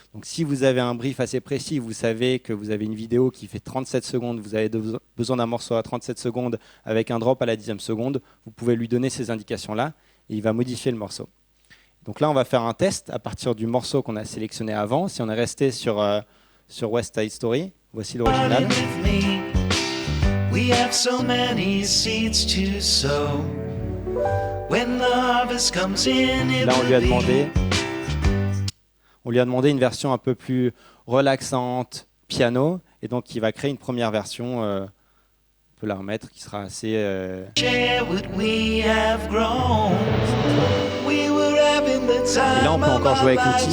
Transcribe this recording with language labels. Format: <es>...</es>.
<fr>Donc si vous avez un brief assez précis, vous savez que vous avez une vidéo qui fait 37 secondes, vous avez besoin d'un morceau à 37 secondes avec un drop à la 10e seconde, vous pouvez lui donner ces indications-là et il va modifier le morceau. Donc là, on va faire un test à partir du morceau qu'on a sélectionné avant. Si on est resté sur West Side Story, voici l'original.</fr> <en>We have so many seeds to sow. When the harvest comes in,</en> <fr>là, on lui a demandé une version un peu plus relaxante, piano, et donc il va créer une première version. On peut la remettre, qui sera assez. Et là, on peut encore jouer avec l'outil.</fr>